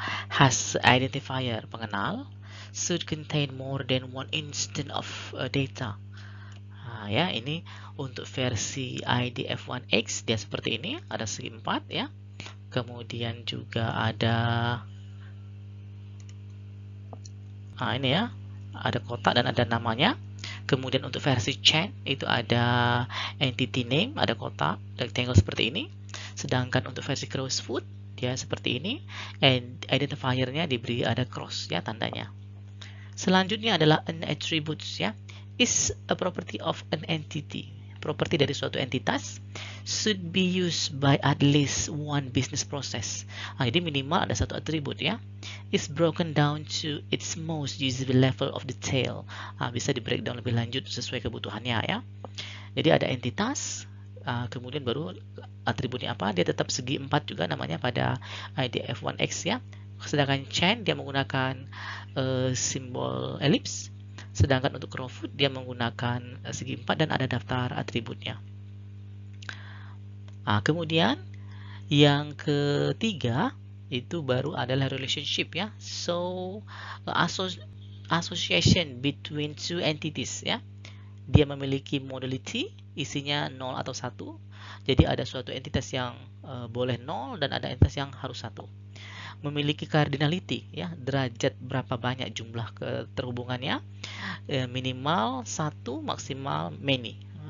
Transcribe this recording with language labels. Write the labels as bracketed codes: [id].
[en] has identifier [id] pengenal [en] should contain more than one instance of data. [id] Ya, ini untuk versi IDF1X dia seperti ini, ada segi 4 ya. Kemudian juga ada ini ya, ada kotak dan ada namanya. Kemudian untuk versi chain itu ada entity name, ada kotak rectangle seperti ini. Sedangkan untuk versi Crowsfoot dia seperti ini, and identifier-nya diberi ada cross ya tandanya. Selanjutnya adalah [en] an attributes ya, is a property of an entity. [id] Properti dari suatu entitas [en] should be used by at least one business process. [id] Jadi minimal ada satu atribut ya. [en] Is broken down to its most usable level of detail. [id] Bisa di breakdown lebih lanjut sesuai kebutuhannya ya. Jadi ada entitas, kemudian baru atributnya apa, dia tetap segi 4 juga namanya pada IDF1X ya. Sedangkan chain dia menggunakan simbol elips. Sedangkan untuk Crowfoot dia menggunakan segi 4 dan ada daftar atributnya. Kemudian yang ketiga itu baru adalah relationship ya. [en] So association between two entities ya. [id] Dia memiliki modality, isinya 0 atau 1. Jadi ada suatu entitas yang boleh 0 dan ada entitas yang harus 1. Memiliki cardinality ya, derajat berapa banyak jumlah keterhubungannya, minimal 1, maksimal many.